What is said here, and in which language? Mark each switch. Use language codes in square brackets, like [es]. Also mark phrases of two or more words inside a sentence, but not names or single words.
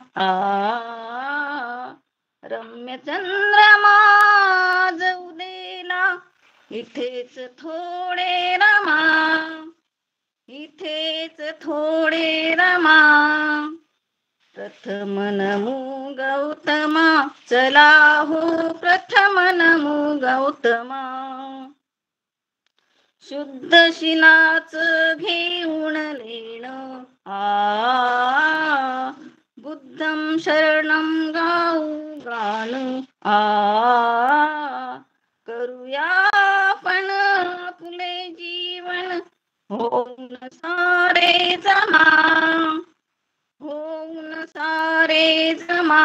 [mr] रम्य चंद्रमा उदेला, इथेच थोडे रमा, इथेच थोडे रमा. प्रथम नमो गौतमा, चला हो प्रथम नमो गौतमा. शुद्ध शिलाच घेऊन लेण, [pi] बुद्धं शरणं [mr] गाऊ गाण. करूया आपण आपले जीवन, होऊन सारे जमा, होऊन सारे जमा.